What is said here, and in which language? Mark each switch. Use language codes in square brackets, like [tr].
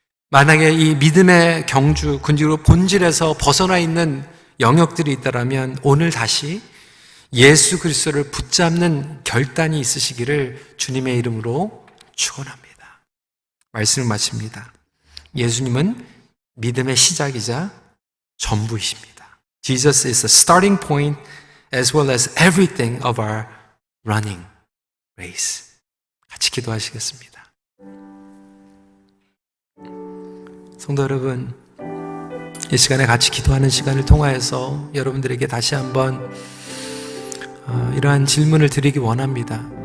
[ko] 만약에 이 믿음의 경주, 그리고 본질에서 벗어나 있는 영역들이 있다면 오늘 다시 예수 그리스도를 붙잡는 결단이 있으시기를 주님의 이름으로 축원합니다. 말씀을 마칩니다. 예수님은 믿음의 시작이자 전부이십니다. [en] Jesus is the starting point as well as everything of our running race. [ko] 같이 기도하시겠습니다. 성도 여러분, 이 시간에 같이 기도하는 시간을 통하여서 여러분들에게 다시 한번 이러한 질문을 드리기 원합니다.